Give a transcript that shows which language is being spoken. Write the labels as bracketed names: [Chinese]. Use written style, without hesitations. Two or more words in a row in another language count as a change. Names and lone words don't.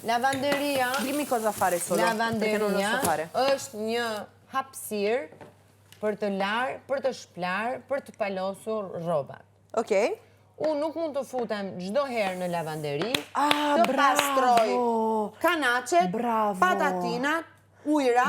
[Italian] Lavanderia. Dimmi cosa fare solo. Perché non lo so fare. [Albanian] Është një hapësirë për të larë, për të shplarë, për të palosur rrobat. Okej. Unë nuk mund të futem çdo herë në lavanderi, Ah, të pastroj bravo. kanaqet, Bravo. patatinat, ujrat,